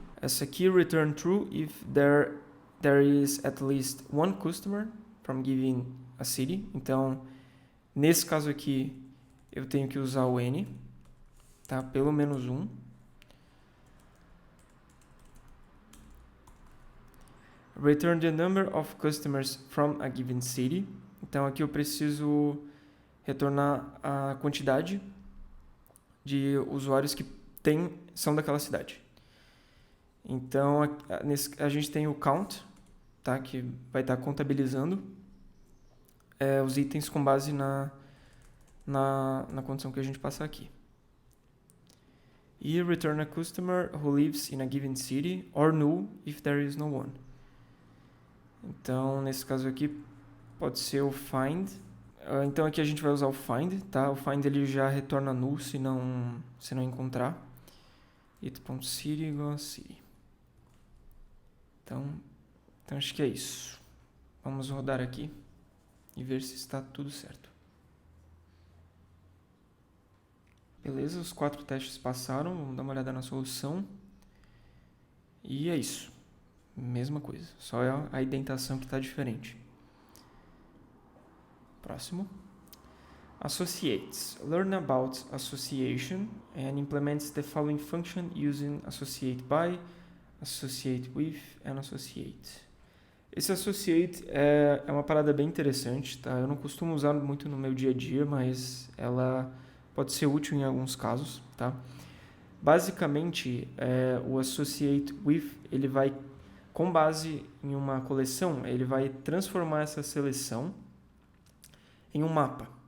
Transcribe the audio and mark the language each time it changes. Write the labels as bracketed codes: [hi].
[pt] Essa aqui, [en] return true if there is at least one customer from given a city. [pt] Então, nesse caso aqui, eu tenho que usar o n, tá? Pelo menos um. [en] Return the number of customers from a given city. [pt] Então, aqui eu preciso retornar a quantidade de usuários que são daquela cidade. Então, a gente tem o count, tá? Que vai estar contabilizando os itens com base na condição que a gente passar aqui. [en] E return a customer who lives in a given city or null if there is no one. [pt] Então, nesse caso aqui, pode ser o find. Então, aqui a gente vai usar o find, tá? O find ele já retorna null se não encontrar. it.city igual a city. Então, acho que é isso. Vamos rodar aqui e ver se está tudo certo. Beleza, os 4 testes passaram. Vamos dar uma olhada na solução. E é isso. Mesma coisa, só a indentação que está diferente. Próximo. Associates. [en] Learn about association and implements the following function using associate by, associate with and associate. [pt] Esse associate é uma parada bem interessante, tá? Eu não costumo usar muito no meu dia a dia, mas ela pode ser útil em alguns casos, tá? Basicamente, o associate with, ele vai, com base em uma coleção, ele vai transformar essa seleção em um mapa.